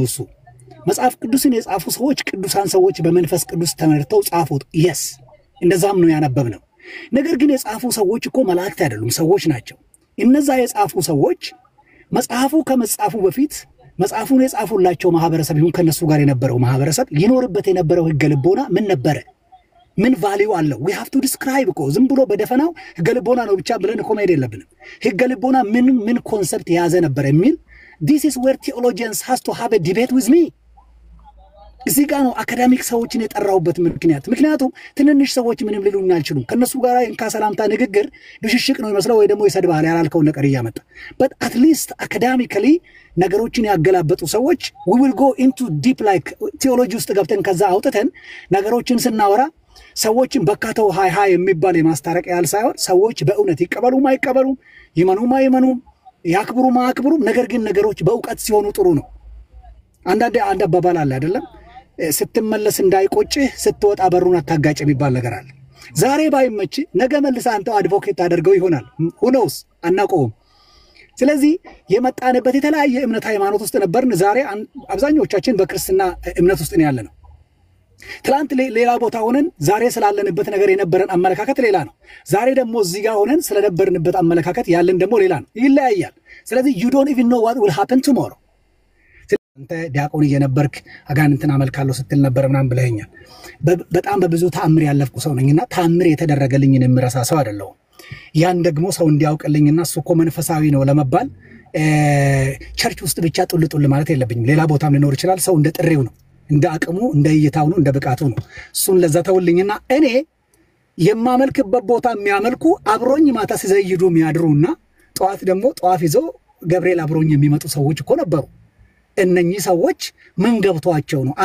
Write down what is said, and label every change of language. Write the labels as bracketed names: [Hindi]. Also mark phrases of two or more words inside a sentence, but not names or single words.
[Amharic] እሱ መጽሐፍ ቅዱስን የጻፉ ሰዎች ቅዱሳን ሰዎች በመንፈስ ቅዱስ ተመርተው ጻፉት። yes እንደዛም ነው ያነበብነው። ነገር ግን የጻፉ ሰዎች እኮ መላእክት አይደሉም፣ ሰዎች ናቸው። እነዛ የጻፉ ሰዎች መጽሐፉ ከመጻፉ በፊት መጽሐፉን የጻፉላቸው ማህበረሰብ ይሁን ከነሱ ጋር የነበረው ማህበረሰብ ይኖርበት የነበረው ሕገ ልቦና ምን ነበረ? ምን ቫልዩ አለው? [English] we have to describe [Amharic] እኮ ዝም ብሎ በደፈናው ሕገ ልቦና ነው ብቻ ብለን እኮ መሄድ የለብንም። ሕገ ልቦና ምን ኮንሰፕት የያዘ ነበር የሚል [English] this is where theologians has to have a debate with me። [Amharic] እዚህ ጋር ነው አካዳሚክ ሰዎችን የጠራውበት ምክንያቱም ትንንሽ ሰዎች ምንም ሊሉኝ አልችሉም። ከነሱ ጋር እንካ ሰላምታ ንግግር ብሽሽቅ ነው ይመስለው ወይ ደግሞ ይሰድባል ያላልከው ነገር ያመጣ [English] but at least academically [Amharic] ነገሮችን ያገላበጡ ሰዎች [English] we will go into deep like theology [Amharic] ውስጥ ገብተን ከዛ አውጥተን ነገሮችን ስናወራ ሰዎችን በካተው ሃይ የሚባል የማስታረቅ ያህል ሳይሆን ሰዎች በእውነት ይቀበሉም አይቀበሉም ይመኑም አይመኑም ያክብሩም አያክብሩም ነገር ግን ነገሮች በእውቀት ሲሆኑ ጥሩ ነው። አንድ አባባል አለ አይደለም? ስትመለስ እንዳይቆጭህ ስትወጣ በሩን አታጋጭ የሚባል ነገር አለ። ዛሬ ባይመች ነገ መልሰ አንተ አድቮኬት አድርገው ይሆናል። ሁኖስ አናቆም። ስለዚህ የመጣንበት የተለያየ እምነት ሃይማኖት ውስጥ ነበርን። ዛሬ አብዛኞቻችን በክርስትና እምነት ውስጥ ነው ያለነው። ትላንት ሌላ ቦታ ሆነን ዛሬ ስላለንበት ነገር የነበረን አመለካከት ሌላ ነው። ዛሬ ደግሞ እዚህ ጋር ሆነን ስለነበርንበት አመለካከት ያለን ደግሞ ሌላ ነው፣ ይለያያል። ስለዚህ [English] you don't even know what will happen tomorrow። [Amharic] አንተ ዲያቆን እየነበርክ አጋንንትን አመልካለሁ ስትል ነበር ምናምን ብለኸኛል። በጣም በብዙ ተአምር ያለፍኩ ሰው ነኝና ተአምር የተደረገልኝን የምረሳ ሰው አይደለሁም። ያን ደግሞ ሰው እንዲያውቅልኝና እሱ እኮ መንፈሳዊ ነው ለመባል ቸርች ውስጥ ብቻ ጡልጡል ማለት የለብኝም። ሌላ ቦታም ሊኖር ይችላል። ሰው እንደ ጥሪው ነው፣ እንደ አቅሙ፣ እንደ እይታው ነው፣ እንደ ብቃቱ ነው። እሱን ለዛ ተውልኝና እኔ የማመልክበት ቦታ የሚያመልኩ አብሮኝ ማታ ሲዘይዱ የሚያድሩና ጧት ደግሞ ጧፍ ይዘው ገብርኤል አብሮኝ የሚመጡ ሰዎች እኮ ነበሩ። እነኚህ ሰዎች ምን ገብቷቸው ነው?